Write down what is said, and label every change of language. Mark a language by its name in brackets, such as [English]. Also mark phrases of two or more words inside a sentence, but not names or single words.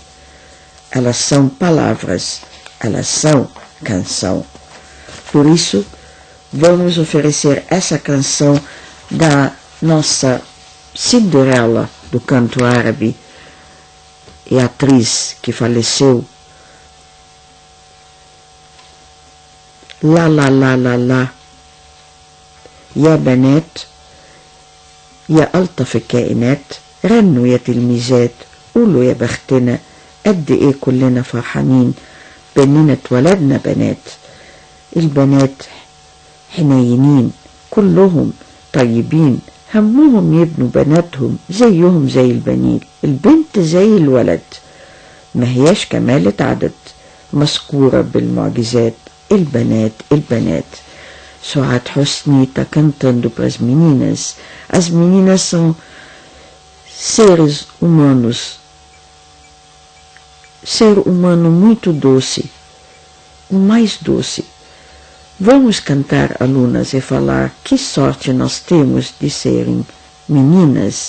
[Portuguese] Elas são palavras, elas são canção. Por isso, vamos oferecer essa canção da nossa Cinderela do canto árabe e atriz que faleceu. La la la la [Arabic] la يا بنات يا ألطف الكائنات غنوا يا تلميذات قولوا يا بختنا قد ايه كلنا فرحانين باننا اتولدنا بنات. البنات حنينين كلهم طيبين همهم يبنوا بناتهم زيهم زي البنين. البنت زي الولد ما هياش كمالة عدد مذكورة بالمعجزات. البنات البنات. [Portuguese] Suad Hosni está cantando para as meninas. As meninas são seres humanos, ser humano muito doce, o mais doce. Vamos cantar, alunas, e falar que sorte nós temos de serem meninas.